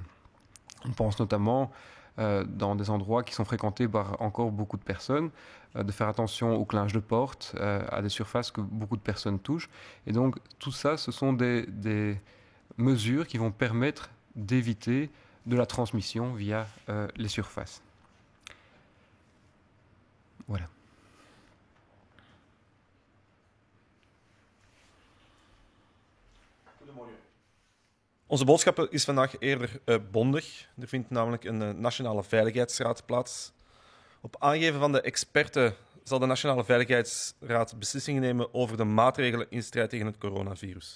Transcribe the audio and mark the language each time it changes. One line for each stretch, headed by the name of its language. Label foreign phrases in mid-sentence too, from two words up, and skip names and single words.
French: On pense notamment dans des endroits qui sont fréquentés par encore beaucoup de personnes, de faire attention au clainge de porte, à des surfaces que beaucoup de personnes touchent. Et donc tout ça, ce sont des mesures qui vont permettre d'éviter de la transmission via les surfaces. Voilà.
Dutch: Onze boodschap is vandaag eerder bondig. Er vindt namelijk een Nationale Veiligheidsraad plaats. Op aangeven van de experten zal de Nationale Veiligheidsraad beslissingen nemen over de maatregelen in strijd tegen het coronavirus.